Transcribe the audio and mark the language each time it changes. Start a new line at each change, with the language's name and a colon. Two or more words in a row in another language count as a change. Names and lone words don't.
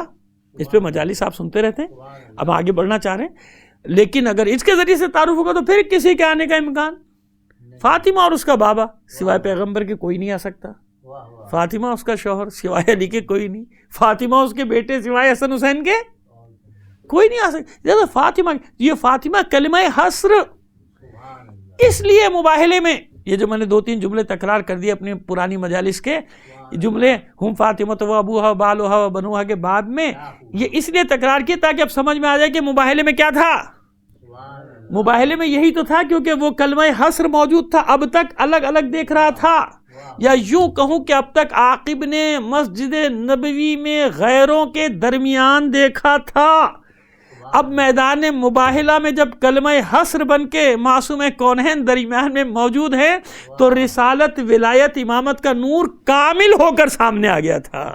Urdu: اس پہ مجالس آپ سنتے رہتے ہیں، اب آگے بڑھنا چاہ رہے ہیں، لیکن اگر اس کے ذریعے سے تعارف ہوگا تو پھر کسی کے آنے کا امکان، فاطمہ اور اس کا بابا سوائے پیغمبر کے کوئی نہیں آ سکتا، فاطمہ اس کا شوہر سوائے علی کے کوئی نہیں، فاطمہ اس کے بیٹے سوائے حسن حسین کے کوئی نہیں آ سکتا۔ فاطمہ، یہ فاطمہ کلمہ حصر، اس لیے مباہلے میں یہ جو میں نے 2-3 جملے تکرار کر دیے اپنی پرانی مجالس کے جملے، ہم
Arabic: فاطمہ و ابوہا و بالہا و بنوہا
Urdu: کے بعد میں یہ اس لیے تکرار کیا تاکہ اب سمجھ میں آ جائے کہ مباہلے میں کیا تھا۔ مباہلے میں یہی تو تھا، کیونکہ وہ کلمہ حصر موجود تھا، اب تک الگ الگ دیکھ رہا تھا، یا یوں کہوں کہ اب تک عاقب نے مسجد نبوی میں غیروں کے درمیان دیکھا تھا، اب میدان مباہلہ میں جب کلمہ حسر بن کے معصوم کونین درمیان میں موجود ہے تو رسالت، ولایت، امامت کا نور کامل ہو کر سامنے آ گیا تھا۔